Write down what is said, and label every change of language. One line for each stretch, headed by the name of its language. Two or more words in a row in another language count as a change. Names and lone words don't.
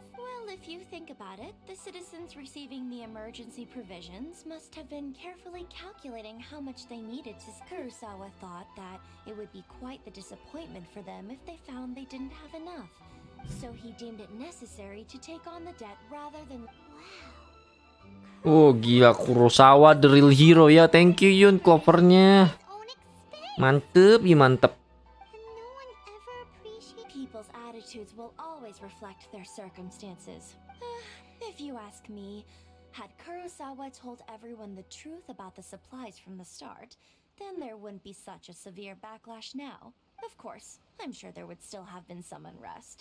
English: Well, if you think about it, the citizens receiving the emergency provisions must have been carefully calculating how much they needed to... Kurosawa thought that it would be quite the disappointment for them if they found they didn't have enough. So he deemed it necessary to take on the debt rather than...
Indonesian: Oh gila, Kurosawa
English: the real hero
Indonesian: ya.
English: Thank you
Indonesian: Yun, covernya mantep ya, mantep.
English: People's attitudes will always reflect their circumstances. If you ask me, had Kurosawa told everyone the truth about the supplies from the start, then there wouldn't be such a severe backlash now. Of course, I'm sure there would still have been some unrest.